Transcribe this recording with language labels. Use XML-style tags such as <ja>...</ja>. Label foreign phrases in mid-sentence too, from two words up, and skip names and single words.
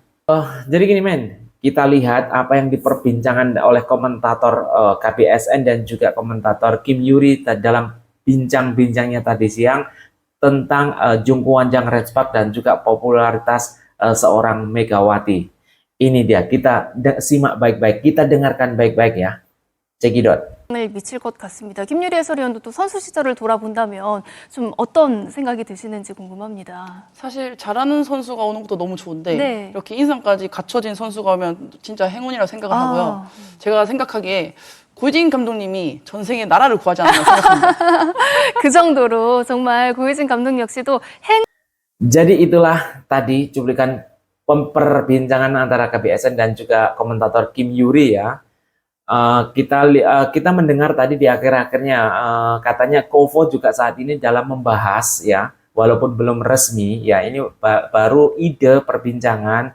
<id>Jadi gini men, kita lihat apa yang diperbincangkan oleh komentator KBSN dan juga komentator Kim Yuri dalam bincang-bincangnya tadi siang tentang Jungkwanjang Red Spark dan juga popularitas seorang Megawati. Ini dia, kita simak baik-baik, kita dengarkan baik-baik ya. Cekidot.</id> <ko>을 미칠 것 같습니다. 김유리 해설위원도 또 선수 시절을 돌아본다면 좀 어떤 생각이 드시는지 궁금합니다. 사실 잘하는 선수가 오는 것도 너무 좋은데 네. 이렇게 인상까지 갖춰진 선수가 오면 진짜 행운이라고 생각을 하고요. 제가 생각하기에 고이진 감독님이 전생에 나라를 구하지 않았나 생각합니다. 그 정도로 정말 고혜진 감독 역시도</ko> <id>Jadi itulah tadi cuplikan perbincangan antara KBSN dan juga komentator Kim Yuri ya. Kita mendengar tadi di akhir-akhirnya katanya Kovo juga saat ini dalam membahas ya, walaupun belum resmi ya, ini baru ide perbincangan.</id>